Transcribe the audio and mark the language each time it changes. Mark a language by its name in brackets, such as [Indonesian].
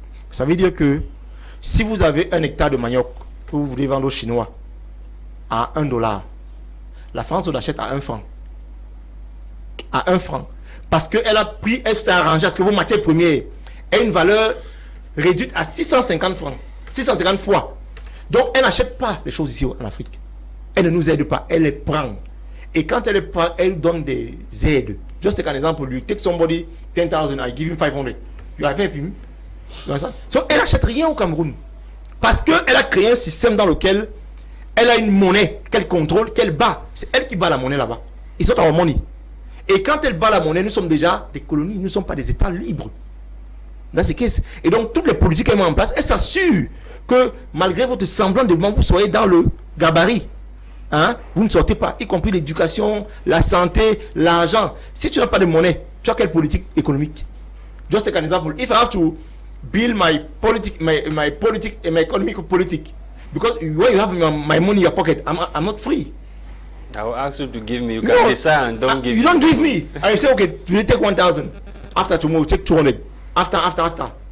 [French] Ça veut dire que si vous avez un hectare de manioc que vous voulez vendre aux Chinois à $1, la France vous l'achète à 1 franc. À 1 franc. Parce qu'elle a pris, elle s'est arrangée à ce que vos matières premières aient une valeur réduite à 650 francs. 650 fois. Donc elle n'achète pas les choses ici en Afrique. Elle ne nous aide pas, elle les prend. Et quand elle les prend, elle donne des aides. [English] Just take an example, you take somebody 10,000, I give him 500. You have helped him. [French] So, elle n'achète rien au Cameroun. Parce qu'elle a créé un système dans lequel elle a une monnaie qu'elle contrôle, qu'elle bat. C'est elle qui bat la monnaie là-bas. Ils sont en money. Et quand elle bat la monnaie, nous sommes déjà des colonies, nous ne sommes pas des États libres. Là, c'est qu'est-ce. Et donc, toutes les politiques qu'elle met en place, elle s'assure que malgré votre semblant de mouvement, vous soyez dans le gabarit. Hein? Vous ne sortez pas, y compris l'éducation, la santé, l'argent. Si tu n'as pas de monnaie, tu as quelle politique économique? [English] Just take an example. If I have to build my economic politic, because when you have my money in your pocket, I'm not free. I will ask you to give me. You can decide and don't give. You don't give me. I say, okay, you take 1,000. After tomorrow, take 200. After.